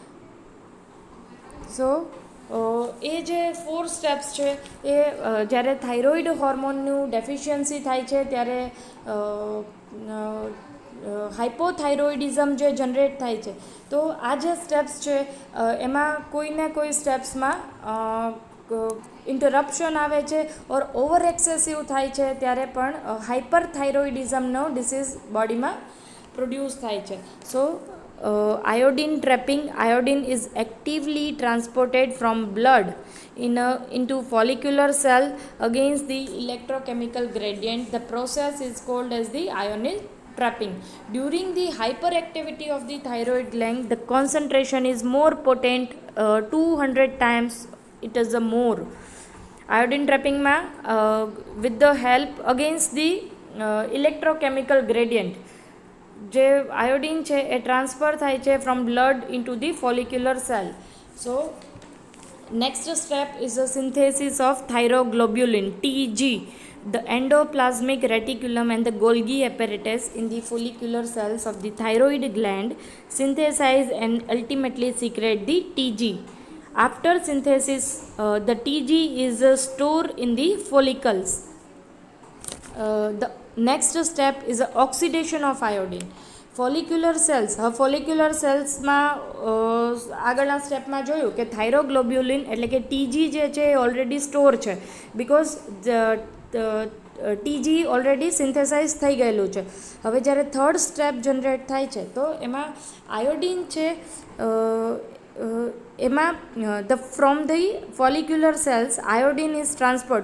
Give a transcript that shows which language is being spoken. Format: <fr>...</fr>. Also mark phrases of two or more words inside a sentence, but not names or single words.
<gu>સો એ જે 4 સ્ટેપ્સ છે એ જ્યારે</gu> <en>thyroid hormoneનું deficiency</en> <gu>થાય છે ત્યારે હાઇપોથાઇરોઇડિઝમ જે જનરેટ થાય છે. તો આ જે સ્ટેપ્સ છે એમાં કોઈને કોઈ સ્ટેપ્સમાં ઇન્ટરપ્શન આવે છે</gu> <en>or over excessive</en> <gu>થાય છે ત્યારે પણ હાઇપરથાઇરોઇડિઝમનો ડિસીઝ બોડીમાં પ્રોડ્યુસ થાય છે.</gu> <en>સો iodine trapping, iodine is actively transported from blood into follicular cell against the electrochemical gradient. The process is called as the ionic trapping. During the hyperactivity of the thyroid gland, the concentration is more potent, 200 times it is a more. Iodine trapping ma with the help against the electrochemical gradient,</en> <gu>જે આયોડિન છે એ ટ્રાન્સફર થાય છે</gu> <en>from blood into the follicular cell. સો next step is the synthesis of thyroglobulin, TG, the endoplasmic reticulum and the Golgi apparatus in the follicular cells of the thyroid gland synthesize and ultimately secrete the TG. After synthesis, the TG is stored in the follicles. The next step is the oxidation of iodine. follicular cells,</en> <gu>હવે</gu> <en>follicular cellsમાં</en> <gu>આગળના સ્ટેપમાં જોયું કે થાઇરોગ્લોબ્યુલિન એટલે કે ટીજી જે છે એ</gu> <en>already store</en> <gu>છે,</gu> <en>because TG already synthesize</en> <gu>થઈ ગયેલું છે. હવે જ્યારે</gu> <en>third step</en> <gu>જનરેટ થાય છે તો એમાં આયોડિન છે, એમાં</gu> <en>from the follicular cells iodine is transport.</en>